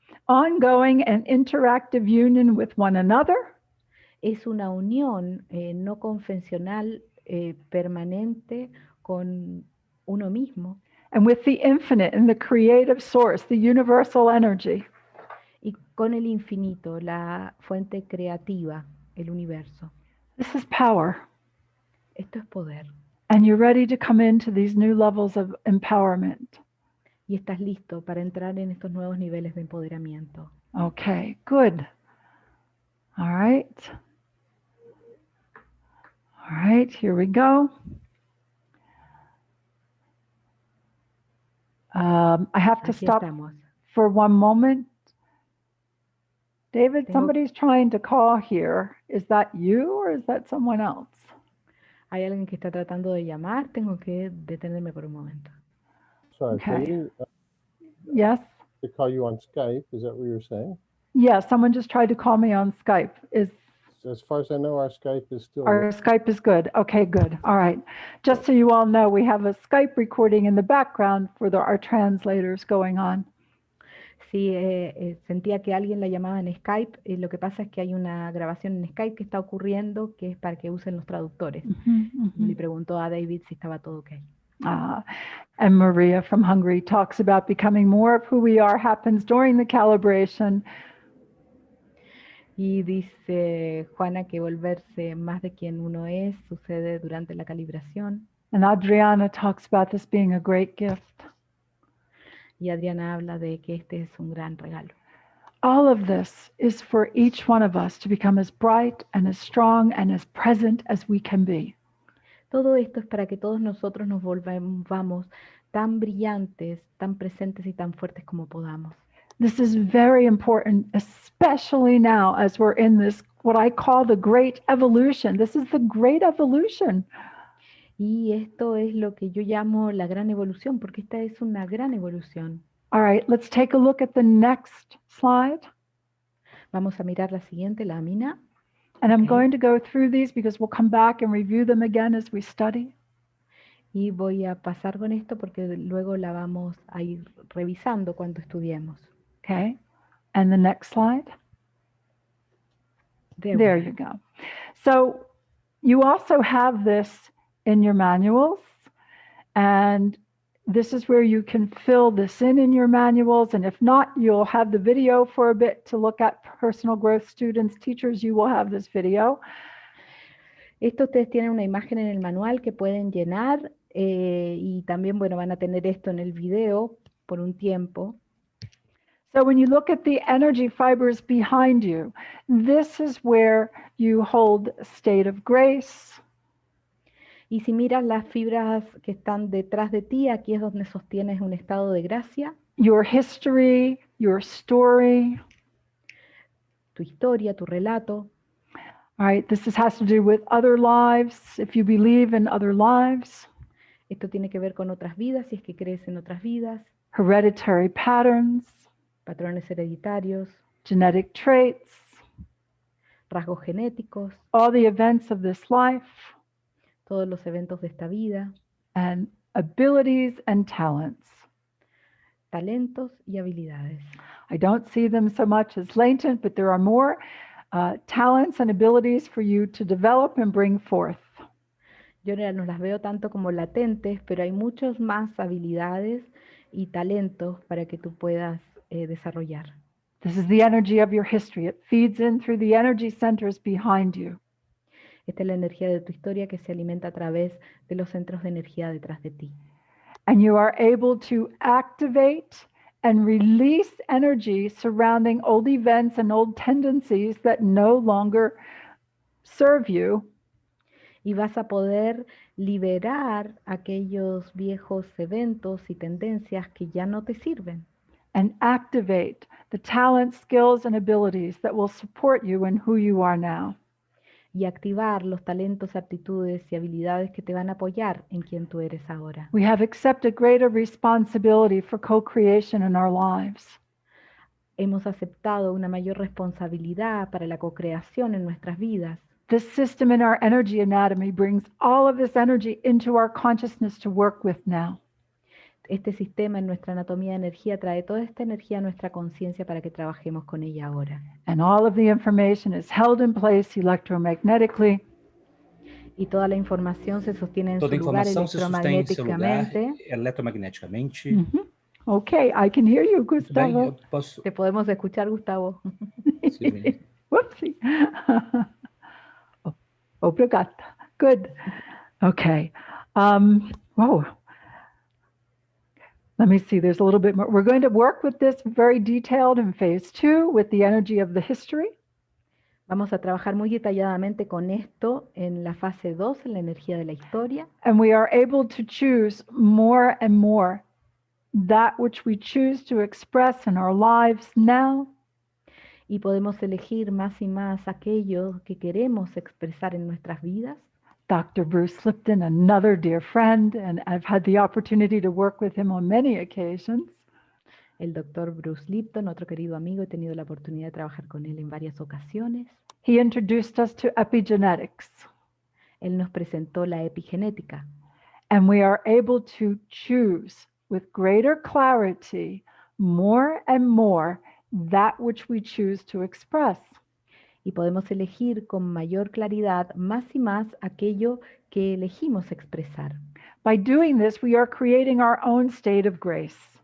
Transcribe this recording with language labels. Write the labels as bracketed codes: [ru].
[en] Ongoing and interactive union with one another. [es] Es una unión no convencional permanente con uno mismo. [en] And with the infinite and the creative source, the universal energy. [es] Y con el infinito, la fuente creativa, el universo. [en] This is power. [es] Esto es poder. [en] And you're ready to come into these new levels of empowerment. [es] Y estás listo para entrar en estos nuevos niveles de empoderamiento. [en] Okay, good. All right. All right, here we go. I have to [es] Aquí [en] stop [es] estamos. [en] for one moment. David, somebody's trying to call here. Is that you or is that someone else? [es] Hay alguien que está tratando de llamar. Tengo que detenerme por un momento. [en] Sorry, Okay. Peggy, Yes? to call you on Skype, is that what you're saying? Yeah, someone just tried to call me on Skype. As far as I know, our Skype is still Our Skype is good. Okay, good. All right. Just so you all know, we have a Skype recording in the background for our translators going on. [es] Sí, sentía que alguien la llamaba en Skype. Lo que pasa es que hay una grabación en Skype que está ocurriendo que es para que usen los traductores. Y le preguntó a David si estaba todo ok. [en] And Maria from Hungary talks about becoming more of who we are happens during the calibration. [es] Y dice Juana que volverse más de quien uno es sucede durante la calibración. [en] And Adriana talks about this being a great gift. [es] Y Adriana habla de que este es un gran regalo. [en] All of this is for each one of us to become as bright and as strong and as present as we can be. [es] Todo esto es para que todos nosotros nos volvamos tan brillantes, tan presentes y tan fuertes como podamos. [en] This is very important, especially now as we're in this, what I call the great evolution. This is the great evolution. [es] Y esto es lo que yo llamo la gran evolución, porque esta es una gran evolución. [en] All right, let's take a look at the next slide. [es] Vamos a mirar la siguiente lámina. [en] And I'm Okay. going to go through these because we'll come back and review them again as we study. [es] Y voy a pasar con esto porque luego la vamos a ir revisando cuando estudiemos. [en] Okay, and the next slide. There you go. So you also have this in your manuals, and this is where you can fill this in your manuals. And if not, you'll have the video for a bit to look at personal growth students, teachers, you will have this video. [es] Esto ustedes tienen una imagen en el manual que pueden llenar y también, bueno, van a tener esto en el video por un tiempo. [en] So when you look at the energy fibers behind you, this is where you hold a state of grace. [es] Y si miras las fibras que están detrás de ti, aquí es donde sostienes un estado de gracia, [en] Your history, your story. [es] tu historia, tu relato. [en] All right, has to do with other lives, if you believe in other lives. [es] Esto tiene que ver con otras vidas, si es que crees en otras vidas, [en] Hereditary patterns, [es] patrones hereditarios, [en] genetic traits, [es] rasgos genéticos, [en] all the events of this life, [es] todos los eventos de esta vida, [en] and abilities and talents. [es] talentos y habilidades. [en] I don't see them so much as latent, but there are more talents and abilities for you to develop and bring forth. [es] Yo no las veo tanto como latentes, pero hay muchas más habilidades y talentos para que tú puedas desarrollar. [en] This is the energy of your history. It feeds in through the energy centers behind you. [es] Esta es la energía de tu historia que se alimenta a través de los centros de energía detrás de ti. [en] And you are able to activate and release energy surrounding old events and old tendencies that no longer serve you. [es] Y vas a poder liberar aquellos viejos eventos y tendencias que ya no te sirven. [en] And activate the talents, skills, and abilities that will support you in who you are now. [es] Y activar los talentos, aptitudes y habilidades que te van a apoyar en quien tú eres ahora. [en] We have accepted greater responsibility for co-creation in our lives. [es] Hemos aceptado una mayor responsabilidad para la co-creación en nuestras vidas. [en] This system in our energy anatomy brings all of this energy into our consciousness to work with now. [es] Este sistema en nuestra anatomía de energía trae toda esta energía a nuestra conciencia para que trabajemos con ella ahora. [en] And all of the information is held in place electromagnetically. [es] Y toda la información se sostiene en [pt] Toda [es] su lugar [pt] informação se sustém em seu lugar [es] electromagnéticamente. [pt] eletromagneticamente. [en] Okay, I can hear you, [pt] Muito bem, eu [en] Gustavo. [pt] posso... [es] Te podemos escuchar, Gustavo. [pt] Sim, bem. [en] Whoopsie. [pt] Obrigada. [en] Good. Okay. Whoa. Let me see. There's a little bit more. We're going to work with this very detailed in phase 2 with the energy of the history. [es] Vamos a trabajar muy detalladamente con esto en la fase 2, en la energía de la historia. [en] And we are able to choose more and more that which we choose to express in our lives now. [es] Y podemos elegir más y más aquello que queremos expresar en nuestras vidas. [en] Dr. Bruce Lipton, another dear friend, and I've had the opportunity to work with him on many occasions. [es] El doctor Bruce Lipton, otro querido amigo, he tenido la oportunidad de trabajar con él en varias ocasiones. [en] He introduced us to epigenetics. [es] Él nos presentó la epigenética. [en] And we are able to choose with greater clarity more and more that which we choose to express. [es] Y podemos elegir con mayor claridad más y más aquello que elegimos expresar. [en] By doing this, we are creating our own state of grace.